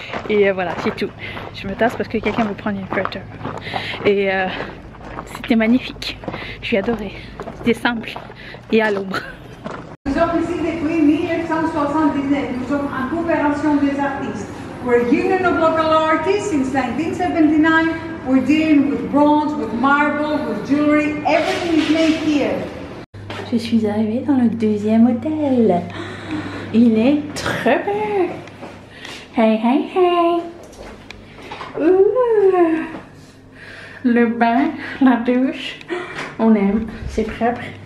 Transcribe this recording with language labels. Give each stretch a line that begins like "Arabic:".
French: Et voilà, c'est tout. Je me tasse parce que quelqu'un veut prendre une photo. Et c'était magnifique. J'ai adoré. C'était simple et à l'ombre. Nous sommes ici depuis 1979. Nous sommes en coopération des artistes.
English: We're a union of local artists since 1979. We're dealing with bronze, with marble, with jewelry. Everything is made here.
French: Je suis arrivée dans le deuxième hôtel. Il est très beau. Hey, hey, hey. Ouh. Le bain, la douche, on aime. C'est propre.